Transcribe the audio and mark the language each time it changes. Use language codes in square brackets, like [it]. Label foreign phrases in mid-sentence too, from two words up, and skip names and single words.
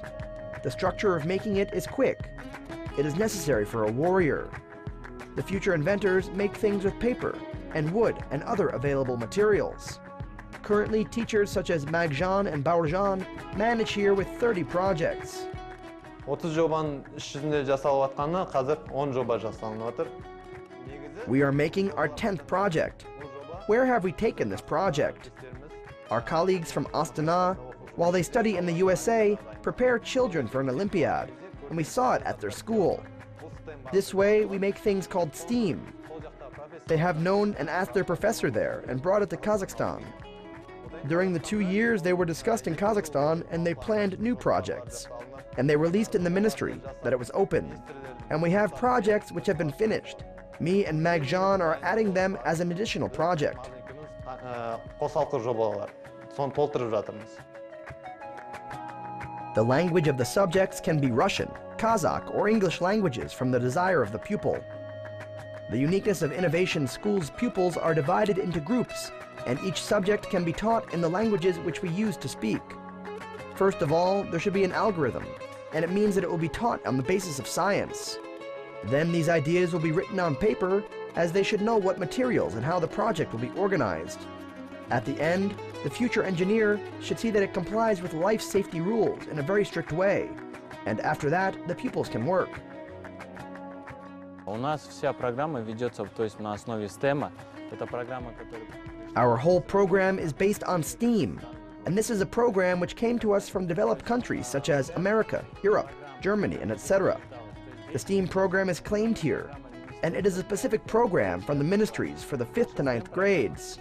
[en] The structure of making it is quick. It is necessary for a warrior. The future inventors make things with paper and wood and other available materials. Currently, teachers such as Magzhan and Bolashak manage here with 30 projects. [kk] 30 жобаның ішінде жасалып жатқаны қазір 10 жоба жасалынып жатыр. [en] We are making our 10th project. Where have we taken this project? Our colleagues from Astana, while they study in the USA, prepare children for an Olympiad, and we saw it at their school. This way, we make things called STEAM. They have known and asked their professor there and brought it to Kazakhstan. During the 2 years they were discussed in Kazakhstan, and they planned new projects. And they released in the ministry that it was open. And we have projects which have been finished. Me and Magzhan are adding them as an additional project. [kk] Қосалқы жобалар. Соны толтырып жатырмыз. [en] The language of the subjects can be Russian, Kazakh, or English languages from the desire of the pupil. The uniqueness of Innovation School's pupils are divided into groups, and each subject can be taught in the languages which we use to speak. First of all, there should be an algorithm, and it means that it will be taught on the basis of science. Then these ideas will be written on paper, as they should know what materials and how the project will be organized. At the end, the future engineer should see that it complies with life safety rules in a very strict way. And after that, the pupils can work. [ru] У нас вся программа ведется, то есть на основе STEM. Это программа, которая... [en] Our whole program is based on STEAM, and this is a program which came to us from developed countries such as America, Europe, Germany, and etc. The STEAM program is claimed here, and it is a specific program from the ministries for the 5th to 9th grades.